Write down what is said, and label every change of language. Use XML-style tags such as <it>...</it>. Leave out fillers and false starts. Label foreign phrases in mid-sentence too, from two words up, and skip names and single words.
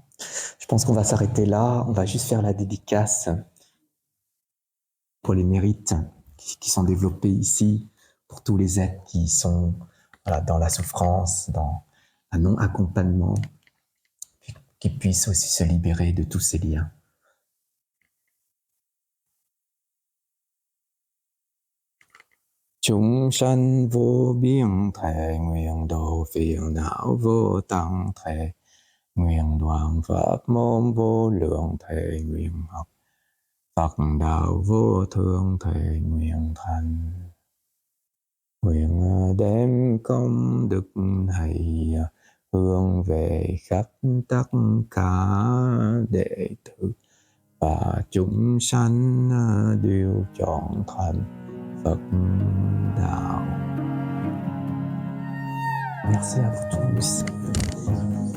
<fr>Je pense qu'on va s'arrêter là. On va juste faire la dédicace pour les mérites qui sont développés ici, pour tous les êtres qui sont dans la souffrance, dans un non-accompagnement, qui puissent aussi se libérer de tous ces liens.</fr> <vi>Chúng sanh vô biên thệ nguyện độ phiền não vô tăng thệ nguyện đoạn pháp môn vô lượng thệ nguyện học Phật đạo vô thượng thệ nguyện thành nguyện đem công đức này hướng về khắp tất cả đệ tử và chúng sanh đều chọn thành Phật đạo.</vi> <fr>Merci à vous tous.</fr>